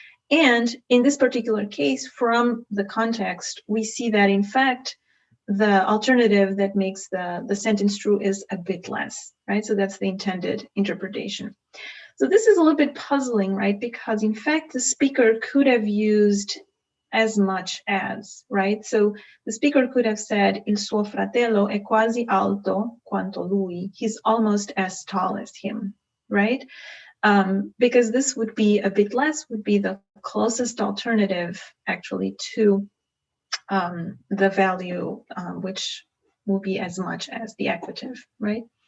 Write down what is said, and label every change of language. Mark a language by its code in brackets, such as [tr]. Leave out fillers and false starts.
[en] And in this particular case, from the context, we see that in fact the alternative that makes the sentence true is a bit less, right? So that's the intended interpretation. So this is a little bit puzzling, right? Because in fact, the speaker could have used as much as, right? So the speaker could have said, [it] il suo fratello è quasi alto quanto lui. [en] He's almost as tall as him, right? Because this would be a bit less, would be the closest alternative actually to the value which will be as much as the equative, right?